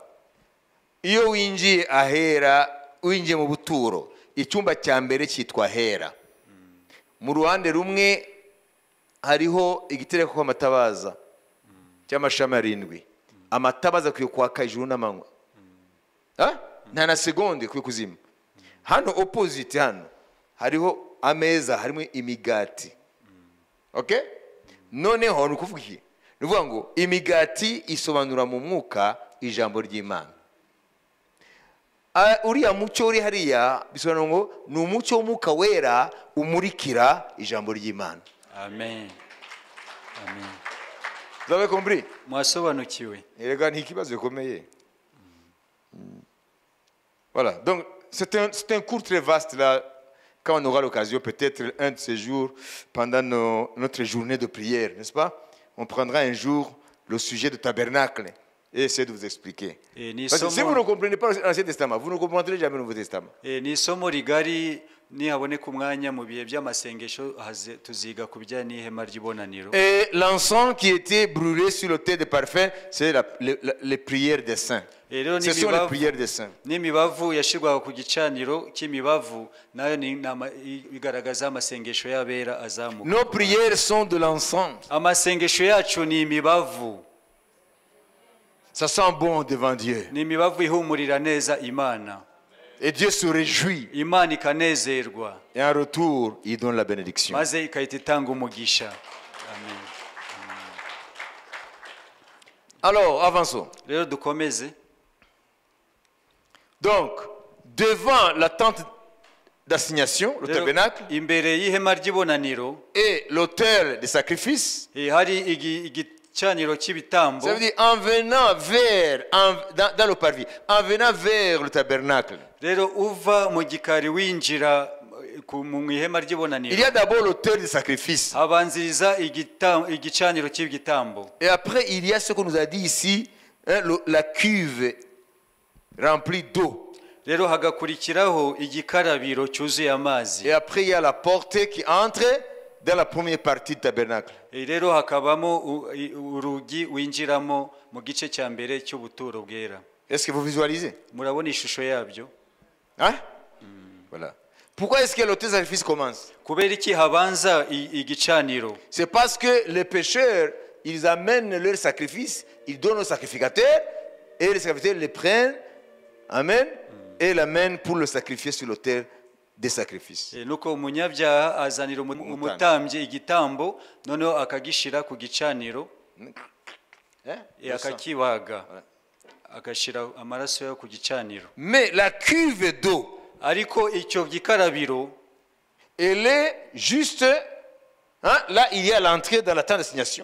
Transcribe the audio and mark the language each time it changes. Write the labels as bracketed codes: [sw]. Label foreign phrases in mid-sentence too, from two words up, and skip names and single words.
[rw] Iyo winjiye ahera, winjiye mu buturo, icyumba cya mbere cyitwa hera. Mu ruhande rumwe hariho igitereko kw'amatabaza cy'amashami 7. Amatabaza kwiye kwaka ijuru n'amanywa. Nta na segonde kwiye kuzima. Hano opposite hano hariho ameza, harimo imigati. Okay? Noneho nukuvuga iki? Nuvuga ngo imigati isobanura mu mwuka ijambo ry'Imana. Uriya mucyo uri hariya bisobanura ngo ni umucyo w'umwuka wera umurikira ijambo ry'Imana. Amen. Amen. [fr] Vous avez compris? [rw] Mwasobanukiwe. Erega ni ikibazo gikomeye. [fr] Voilà, donc c'est un cours très vaste là. Quand on aura l'occasion, peut-être un de ces jours, pendant notre journée de prière, n'est-ce pas? On prendra un jour le sujet du tabernacle et essayer de vous expliquer. Parce que si vous ne comprenez pas l'Ancien Testament, vous ne comprendrez jamais le Nouveau Testament. [rw] Ni isomo rigari nihaboneka umwanya mu bihe by'amasengesho tuziga ku bijyanye n'ihema ry'ibonaniro. [fr] Et l'encens qui était brûlé sur l'autel de parfum, c'est les prières des saints. Ce sont les prières des saints. [rw] N'imibavu yashirwaga ku gicaniro cy'imibavu nayo bigaragaza amasengesho y'abera azamuka. [fr] Nos prières sont de l'encens. [rw] Amasengesho yacu ni imibavu. [fr] Ça sent bon devant Dieu. [rw] Ni imibavu ihumurira neza Imana. [fr] Et Dieu se réjouit. [rw] Imana ikanezerwa. [fr] Et en retour, il donne la bénédiction. [rw] Maze ikahita itanga umugisha. Amen. [fr] Alors, avançons. [rw] Rero dukomeze. [fr] Donc, devant la tente d'assignation, le tabernacle, [rw] imbere y'ihema ry'ibonaniro [fr] et l'autel de sacrifice, [rw] hari igicaniro cy'ibitambo. [fr] Ça veut dire en venant dans le parvis, en venant vers le tabernacle. [rw] Rero uva mu gikari winjira mu ihema ry'ibonaniro. [fr] Il y a d'abord l'autel de sacrifice. [rw] Abanziriza igicaniro cy'ibitambo. [fr] Et après, il y a ce qu'on nous a dit ici, hein, la cuve remplie d'eau. [rw] Rero hagakurikiraho igikarabiro cyuzuye amazi. [fr] Et après, il y a la porte qui entre dans la première partie du tabernacle. [rw] Rero hakabamo urugi winjiramo mu gice cya mbere cy'ubuturo bwera. [fr] Est-ce que vous visualisez? [rw] Murabona ishusho yabyo? [fr] Hein? Voilà. Pourquoi est-ce que l'autel de sacrifice commence? [rw] Kubera iki habanza igicaniro? [fr] C'est parce que les pécheurs, ils amènent leur sacrifice, ils donnent aux sacrificateurs, et les sacrificateurs les prennent, amen, et l'amènent pour le sacrifier sur l'autel des sacrifices. [rw] Nuko umunyabyaha azanira umutambyi igitambo noneho akagishira ku gicaniro akakibaga agashira amaraso yo ku gicaniro. [fr] Mais la cuve d'eau, [rw] ariko icyo gikarabiro, [fr] elle est juste, hein, là il y a l'entrée dans la tente d'assignation.